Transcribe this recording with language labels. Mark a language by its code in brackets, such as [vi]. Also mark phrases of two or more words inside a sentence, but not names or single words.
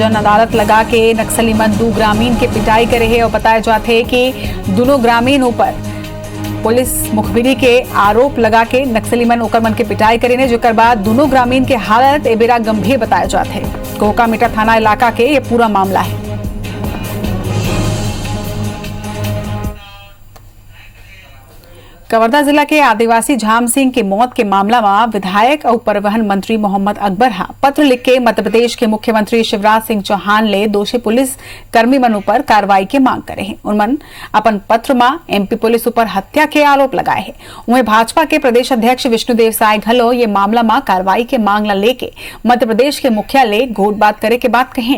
[hne] जन अदालत लगा के नक्सली मन 2 ग्रामीण के पिटाई करे है और बताए जाते कि दोनों ग्रामीण ऊपर पुलिस मुखबिरी के आरोप लगा के नक्सली मन ओकर मन के पिटाई करे ने, जेकर बाद दोनों ग्रामीण के हालत एबेरा गंभीर बताए जाते हैं। कोकामेटा थाना इलाका के ये पूरा मामला है। कवर्धा जिला के आदिवासी झाम सिंह की मौत के मामला में विधायक और परिवहन मंत्री मोहम्मद अकबर पत्र लिख के मध्य प्रदेश के मुख्यमंत्री शिवराज सिंह चौहान ले दोषी पुलिस कर्मी मन ऊपर कार्रवाई की मांग करे हैं। उनमन अपन पत्र में MP पुलिस ऊपर हत्या के आरोप लगाए हैं। वहीं भाजपा के प्रदेश अध्यक्ष विष्णुदेव साय घलो ये मामला में कार्रवाई के मांग ला लेके मध्य प्रदेश के मुख्यालय घोट बात करे के बात कहें।